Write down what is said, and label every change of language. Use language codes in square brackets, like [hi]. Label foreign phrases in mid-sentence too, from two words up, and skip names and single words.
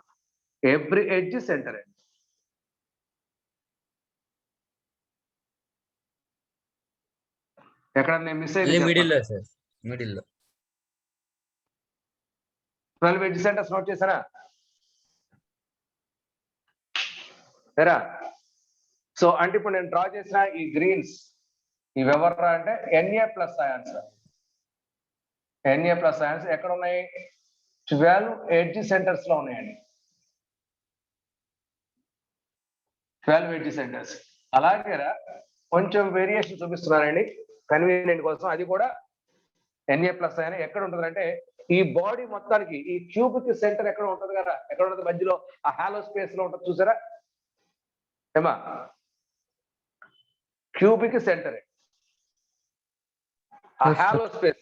[en] every edge center [te] అండి. ఎక్కడ నేను మిస్ అయ్యింది? మిడిల్ లో 12 [en] edge centers [te] నోట్ చేశారా? సరే, సో అంటే ఇప్పుడు నేను డ్రా చేసిన ఈ గ్రీన్స్ ఇవి ఎవర్రా అంటే [en] Na plus ions. Na plus ions [te] ఎక్కడ ఉన్నాయి? 12 [en] edge centers [te] లో ఉన్నాయండి. 12 [en] edge centers. [te] అలాగే కొంచెం వేరియేషన్ చూపిస్తున్నానండి. కన్వీనియంట్ కోసం అది కూడా [en] Na plus ion [te] ఎక్కడ ఉంటుంది అంటే ఈ బాడీ మొత్తానికి ఈ క్యూబ్ కి సెంటర్ ఎక్కడ ఉంటుంది కదా, ఎక్కడ ఉంటుంది మధ్యలో ఆ [en] hollow space [te] లో ఉంటుంది చూసారా ఏమా, [en] cubic center [te] ఆ [en] hollow space